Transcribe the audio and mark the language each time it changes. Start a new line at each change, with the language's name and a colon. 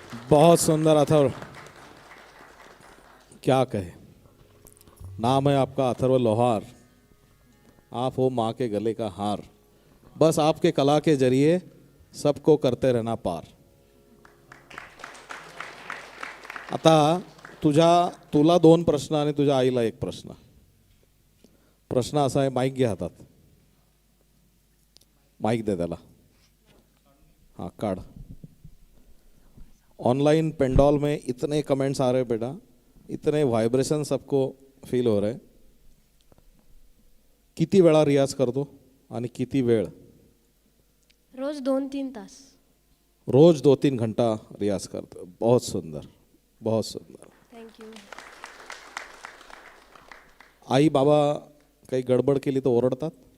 Hindi: बहुत सुंदर अथर्व, क्या कहे। नाम है आपका अथर्व लोहार, आप हो माँ के गले का हार, बस आपके कला के जरिए सबको करते रहना पार।
Marathi: आता तुला 2 प्रश्न आणि तुझ्या आईला 1 प्रश्न। प्रश्न असा आहे, माईक घ्या हातात, माईक दे त्याला, हाँ काढ़।
Hindi: ऑनलाइन पेंडॉल में इतने कमेंट्स आ रहे हैं बेटा, इतने वाइब्रेशन सबको फील हो रहे हैं।
Marathi: किती वेळा रियाज करतो आणि किती वेळ? रोज 2-3 तास. रोज 2-3 घंटा रियाज करतो.
Hindi: बहुत सुंदर, बहुत सुंदर.
English: Thank you.
Marathi: आई बाबा काही गडबड केली तर ओरडतात?